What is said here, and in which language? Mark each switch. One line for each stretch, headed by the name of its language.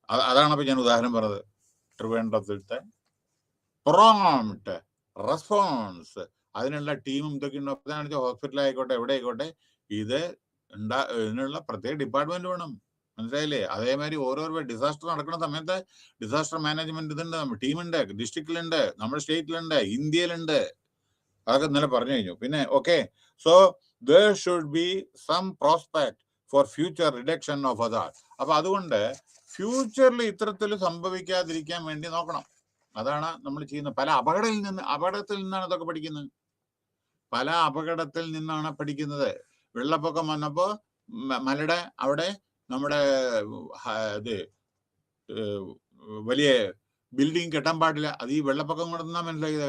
Malayalam: അതാണ് അപ്പൊ ഞാൻ ഉദാഹരണം പറഞ്ഞത്. ട്രിവാൻഡ്രത്തിലത്തെ പ്രോംപ്റ്റ് റെസ്പോൺസ്, അതിനുള്ള ടീമും ഇതൊക്കെ ഉണ്ടോ? ഹോസ്പിറ്റൽ ആയിക്കോട്ടെ, എവിടെ ആയിക്കോട്ടെ, ഇതിനുള്ള പ്രത്യേക ഡിപ്പാർട്ട്മെന്റ് വേണം, മനസ്സിലായില്ലേ? അതേമാതിരി ഓരോ ഡിസാസ്റ്റർ നടക്കുന്ന സമയത്ത് ഡിസാസ്റ്റർ മാനേജ്മെന്റ് ഇതുണ്ട്, ടീമുണ്ട്, ഡിസ്ട്രിക്റ്റിലുണ്ട്, നമ്മുടെ സ്റ്റേറ്റിലുണ്ട്, ഇന്ത്യയിലുണ്ട്, അതൊക്കെ ഇന്നലെ പറഞ്ഞു കഴിഞ്ഞു. പിന്നെ
English: Okay, so there should be some prospect for future reduction of hazard.
Malayalam: അപ്പൊ അതുകൊണ്ട് ഫ്യൂച്ചറിൽ ഇത്തരത്തിൽ സംഭവിക്കാതിരിക്കാൻ വേണ്ടി നോക്കണം. അതാണ് നമ്മൾ ചെയ്യുന്നത്. പല അപകടത്തിൽ നിന്നാണ് ഇതൊക്കെ പഠിക്കുന്നത്, പല അപകടത്തിൽ നിന്നാണ് പഠിക്കുന്നത്. വെള്ളപ്പൊക്കം വന്നപ്പോ മലയുടെ അവിടെ നമ്മുടെ ഇത് വലിയ ബിൽഡിംഗ് കെട്ടാൻ പാടില്ല, അത് ഈ വെള്ളപ്പൊക്കം കൊണ്ടെന്നാ മനസ്സിലാക്കിയത്.